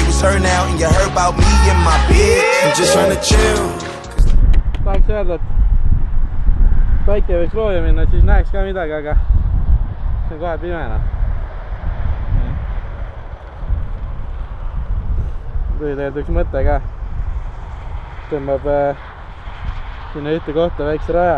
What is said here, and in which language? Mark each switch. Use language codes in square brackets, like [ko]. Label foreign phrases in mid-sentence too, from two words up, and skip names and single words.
[en] burnout and you heard about me in my bed. I'm just trying to chill. [et] Tahaks öelda, et päike võiks looja minna, siis näeks ka midagi, aga see on kohe pimena. Tuli tegelikult üks mõte ka. Tõmbab sinna ühte kohta väikse raja.